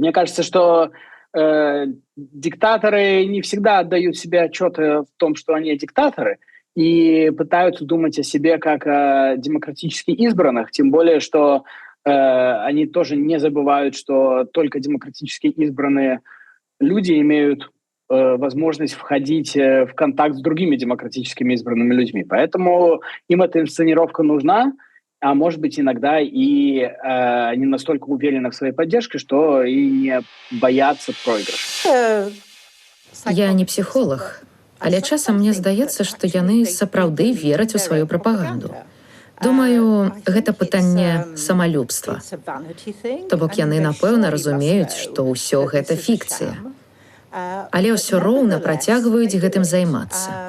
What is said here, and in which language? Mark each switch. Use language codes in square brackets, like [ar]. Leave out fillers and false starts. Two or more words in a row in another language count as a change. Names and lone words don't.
[ru] Мне кажется, что диктаторы не всегда отдают себе отчет в том, что они диктаторы, и пытаются думать о себе как о демократически избранных, тем более, что они тоже не забывают, что только демократически избранные люди имеют возможность входить в контакт с другими демократическими избранными людьми. Поэтому им эта инсценировка нужна, а может быть, иногда и они настолько уверены в своей поддержке, что и не боятся проигрыша. Я не психолог, [be] Але часам мне здаецца, што яны сапраўды вераць у сваю прапаганду. Думаю, гэта пытанне самалюбства. То бок яны, напэўна, разумеюць, што ўсё гэта фікцыя. Але ўсё роўна працягваюць гэтым займацца.